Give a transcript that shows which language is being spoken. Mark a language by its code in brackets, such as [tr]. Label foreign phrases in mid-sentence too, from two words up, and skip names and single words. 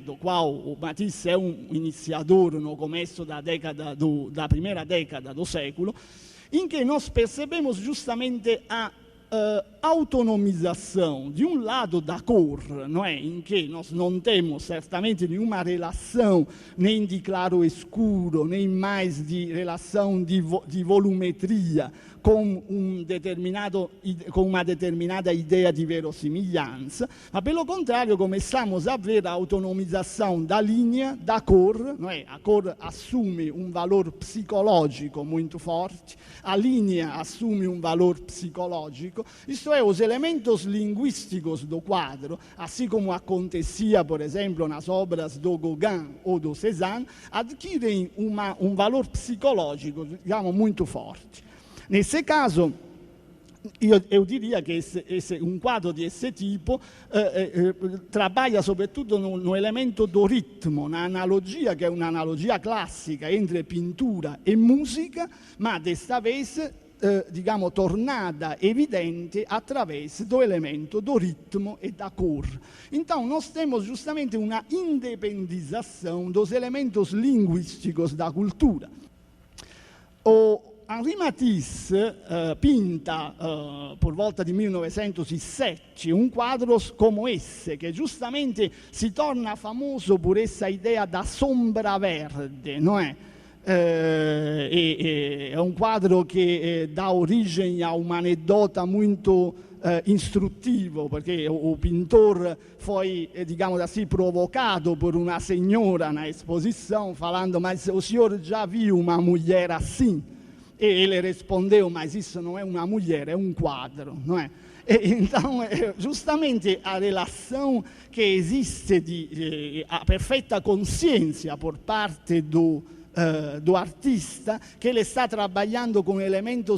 [pt] Do qual o Matisse é um iniciador no começo da primeira década do século, em que nós percebemos justamente a autonomização, de um lado, da cor, não é? Em que nós não temos certamente nenhuma relação nem de claro escuro, nem mais de relação de volumetria com uma determinada ideia [it] di verosimiglianza, [pt] ma pelo contrário começamos a ver a autonomização da linha, da cor, não é? A cor assume um valor psicológico muito forte, a linha assume um valor psicológico, isto é, os elementos linguísticos do quadro, assim como acontecia, por exemplo, nas obras do Gauguin ou do Cézanne, adquirem um valor psicológico, digamos, muito forte. Nesse caso, eu diria que um quadro desse tipo trabalha sobretudo no elemento do ritmo, na analogia [it] che è un'analogia classica [pt] entre pintura e musica, ma desta vez, tornada evidente attraverso do elemento do ritmo e da cor. Então, nós temos justamente uma independização dos elementos linguísticos da cultura. Henri Matisse pinta, por volta di 1907, [it] un quadro come [pt] esse, [it] che giustamente si [pt] torna famoso per essa idea da sombra verde, [it] non è? È un quadro che dà origine a un'aneddota molto instruttivo, perché [pt] o pintor foi, digamos assim, provocado por uma senhora na exposição, falando, mas o senhor já viu uma mulher assim? E ele respondeu, mas isso não é uma mulher, é um quadro, não é? E, então, justamente a relação que existe a perfeita consciência por parte do artista, que ele está trabalhando com elementos